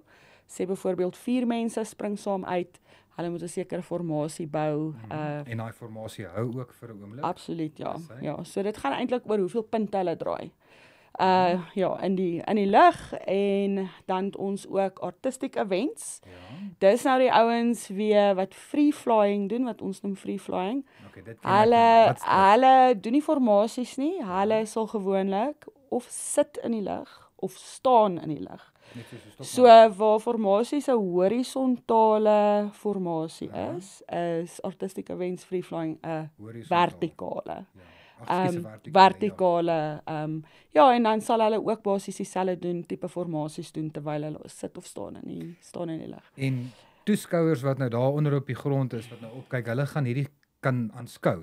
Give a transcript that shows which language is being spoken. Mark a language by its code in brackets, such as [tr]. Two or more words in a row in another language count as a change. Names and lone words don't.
[af] Sê byvoorbeeld 4 mense spring saam uit, hulle moet 'n sekere formasie bou. En daai formasie hou ook vir 'n oomblik. Absoluut, ja. Ja, so dit gaan eintlik oor hoeveel punte hulle draai. Ja, in die lug en dan ons ook [en] artistic events. [af] Dis nou die ouens weer wat [en] free flying [af] doen, wat ons noem [en] free flying. [af] Hulle doen nie formasies nie, hulle sal gewoonlik of sit in die lug of staan in die lug. So waar formasies 'n horisontale formasie is [en] artistic events free flying [af] 'n vertikale. Vertikale, ja, en dan sal hulle ook basies dieselfde doen, tipe formasies doen terwyl hulle sit of staan in die lug. En toeskouers wat nou daar onder op die grond is, wat nou opkyk, hulle gaan hierdie kan aanskou.